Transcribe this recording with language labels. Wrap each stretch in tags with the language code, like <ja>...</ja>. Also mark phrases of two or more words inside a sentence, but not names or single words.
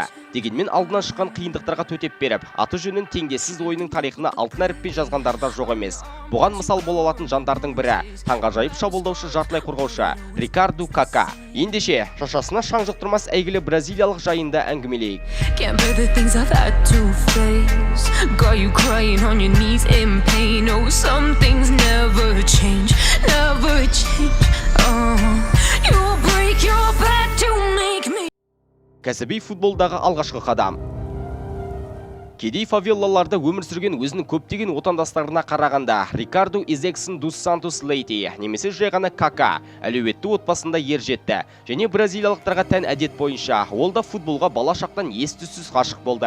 <kk>Дегенмен алдынан шыққан қиындықтарға төтеп беріп, аты жөнін теңдессіз ойынның тарихына алтын әріппен жазғандар да жоқ емес. Бұған мысал бола алатын жандардың бірі, таңғажайып шабуылдаушы, жартылай қорғаушы Рикарду Кака. Ендеше, шашасына шаң жұқтырмас әйгілі бразилиялық жайында әңгімелейік.</kk> <en>Crying on your knees in pain. Oh, some things never change, never change. You'll break your back to make me.</en> <kk>Кәсіби футболдағы алғашқы қадам. Кедей фавелаларда өмір сүрген өзінің көптеген отандастарына қарағанда Рикарду Изексон дус Сантус Лейти, немесе жай ғана Кака, әлеуетті отбасында ер жетті. Және бразилиялықтарға тән әдет бойынша, ол да футболға бала шақтан ес-түссіз ғашық болды.</kk>